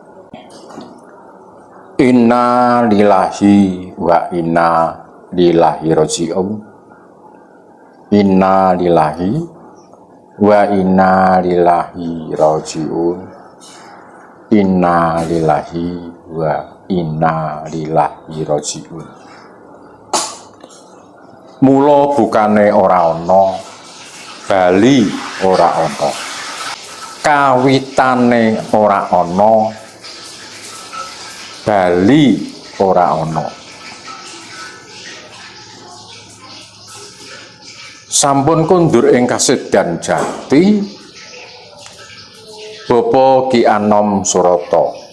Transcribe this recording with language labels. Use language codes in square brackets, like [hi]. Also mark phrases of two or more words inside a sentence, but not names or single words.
[ar] إنا لله وإنا إليه راجعون. إنا لله وإنا إليه راجعون. إنا لله وإنا إليه راجعون. [jv] Mula bukane ora ana, bali ora ana. Kawitane ora ana, bali ora ana. Sampun kondur ing kasedan jati Bapa Ki Anom Surata.